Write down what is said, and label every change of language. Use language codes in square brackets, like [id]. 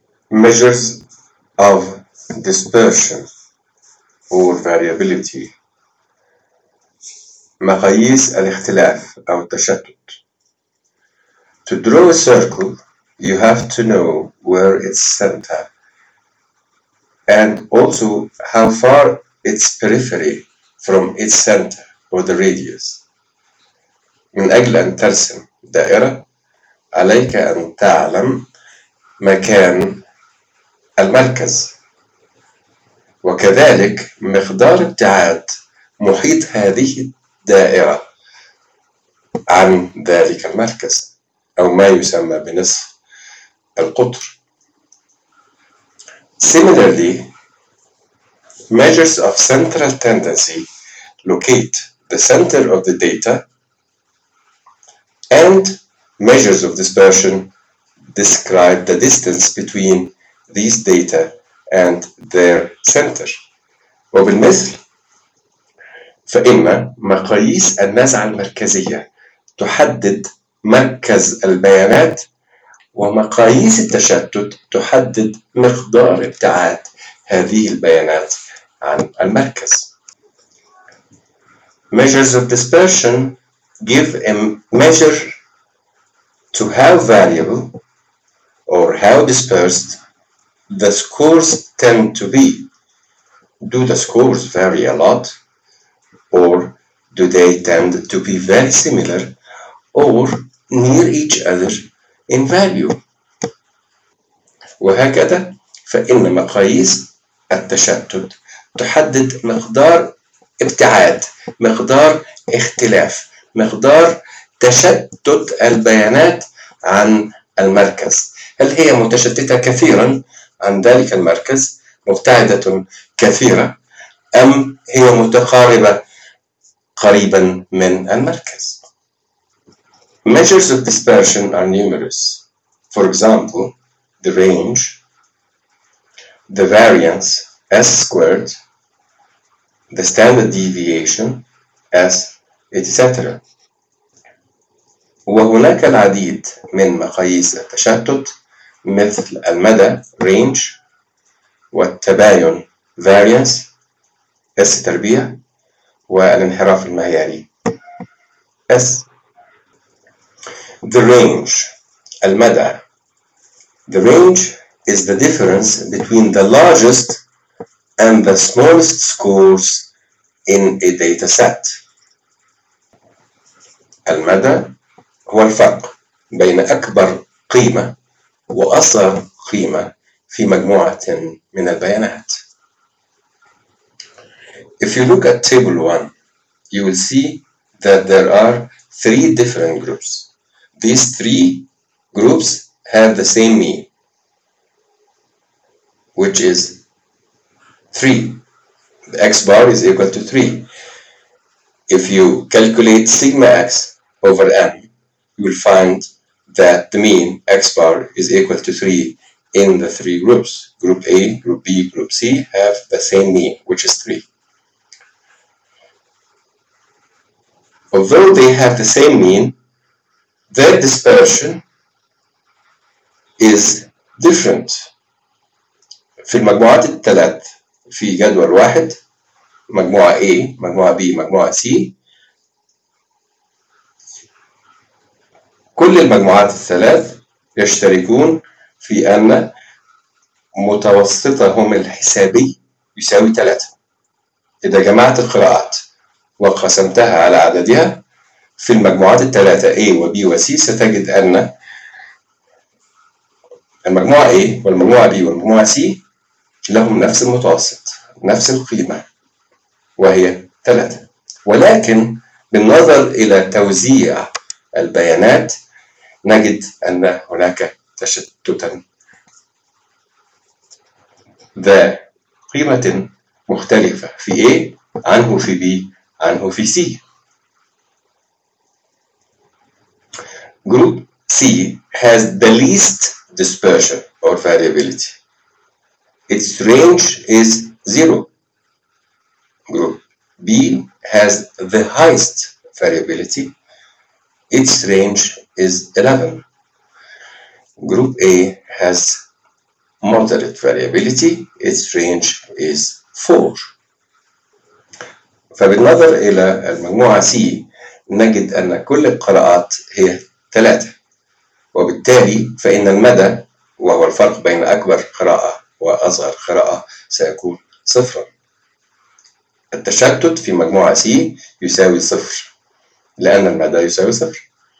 [en] Measures of dispersion or variability. [ar] مقاييس الاختلاف أو التشتت. [en] To draw a circle, you have to know where its center and also how far its periphery from its center or the radius. [ar] من أجل أن ترسم دائرة عليك أن تعلم مكان المركز وكذلك مقدار ابتعاد محيط هذه الدائرة عن ذلك المركز أو ما يسمى بنصف القطر. [en] Similarly, measures of central tendency locate the center of the data and measures of dispersion describe the distance between these data and their center. [ar] وبالمثل فإن مقاييس النزعة المركزية تحدد مركز البيانات ومقاييس التشتت تحدد مقدار ابتعاد هذه البيانات عن المركز. [en] Measures of dispersion give a measure to how variable or how dispersed the scores tend to be. Do the scores vary a lot or do they tend to be very similar or near each other in value. [ar] وهكذا فإن مقاييس التشتت تحدد مقدار ابتعاد مقدار اختلاف مقدار تشتت البيانات عن المركز. هل هي متشتتة كثيرا عن ذلك المركز مبتعدة كثيرة أم هي متقاربة قريبا من المركز. [en] Measures of dispersion are numerous. For example, the range, the variance, S squared, the standard deviation, S, etc. [ar] وهناك العديد من مقاييس التشتت مثل المدى, range, والتباين, variance, S تربيع, والانحراف المعياري, S. [en] The range, المدى. The range is the difference between the largest and the smallest scores in a data set. [ar] المدى هو الفرق بين أكبر قيمة وأصغر قيمة في مجموعة من البيانات. [en] If you look at table 1, you will see that there are three different groups. These three groups have the same mean, which is 3. The x bar is equal to 3. If you calculate sigma x over m, you will find that the mean x bar is equal to 3 in the three groups. Group A, group B, group C have the same mean, which is 3. Although they have the same mean, their dispersion is different. [ar] في المجموعات الثلاث في جدول واحد مجموعة A مجموعة B مجموعة C كل المجموعات الثلاث يشتركون في أن متوسطهم الحسابي يساوي 3. إذا جمعت القراءات وقسمتها على عددها في المجموعات الثلاثة A و B و C ستجد أن المجموعة A والمجموعة B والمجموعة C لهم نفس المتوسط نفس القيمة وهي 3. ولكن بالنظر إلى توزيع البيانات نجد أن هناك تشتتا ذا قيمة مختلفة في A عنه في B عنه في C. [en] Group C has the least dispersion or variability. Its range is 0. Group B has the highest variability. Its range is 11. Group A has moderate variability, its range is 4. [ar] فبالنظر إلى المجموعة C نجد أن كل القراءات هي 3، وبالتالي فإن المدى وهو الفرق بين أكبر قراءة وأصغر قراءة سيكون 0. التشتت في مجموعة C يساوي 0 لأن المدى يساوي 0.